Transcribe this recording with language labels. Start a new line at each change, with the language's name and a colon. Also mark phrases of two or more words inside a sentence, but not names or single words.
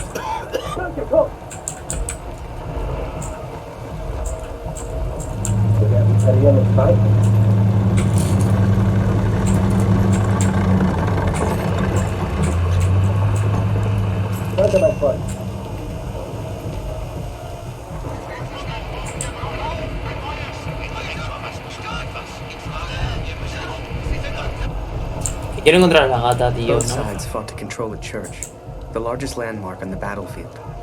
German: Danke, Kurt. Wir werden verlieren im Zweiten. Danke, mein Freund.
Spanish: Quiero encontrar a la gata, tío,
English: Both
Spanish: ¿no?
English: sides fought to control a church, the largest landmark on the battlefield.